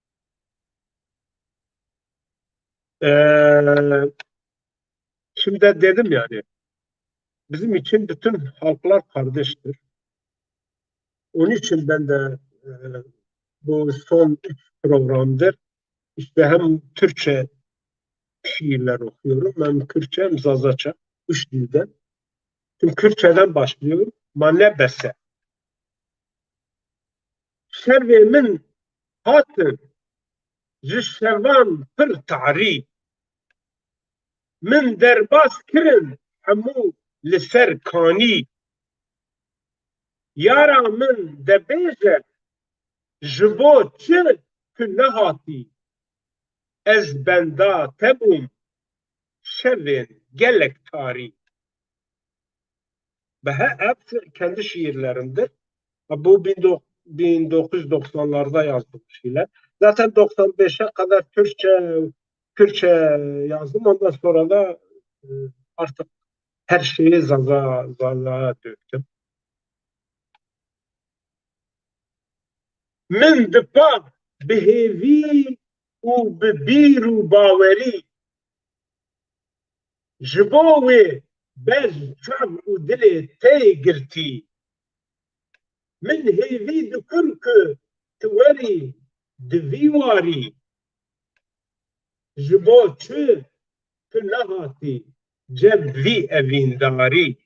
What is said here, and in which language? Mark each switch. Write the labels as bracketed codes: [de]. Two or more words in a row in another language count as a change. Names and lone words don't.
[tr] Ee, Şimdi dedim yani bizim için bütün halklar kardeştir. Onun için ben de e, bu son 3 programdır işte hem Türkçe şiirler okuyorum hem Kürtçe hem Zazaça. 3 dilden. Şimdi Kürtçeden başlıyorum. [ku] Mane bese. Şerve min hatın ji şevan pir tarî min derbas kirin hemû li ser kanî yara min debêje ji bo çi tu nehatî ez benda te bûm şevên gelek tarî. [tr] Ve hepsi kendi şiirlerindir. Bu 1990'larda yazdığım şeyler. Zaten 95'e kadar Türkçe yazdım. Ondan sonra da e, artık her şeyi zaza döktüm. [ku] Min dipa bihêvî û bi bîr û bawerî ji bo wê bez çav û dilê tê girtî min hêvî dikim ku tu werî di vî warî ji bo çi tu nehatî ceb vî evîndarî.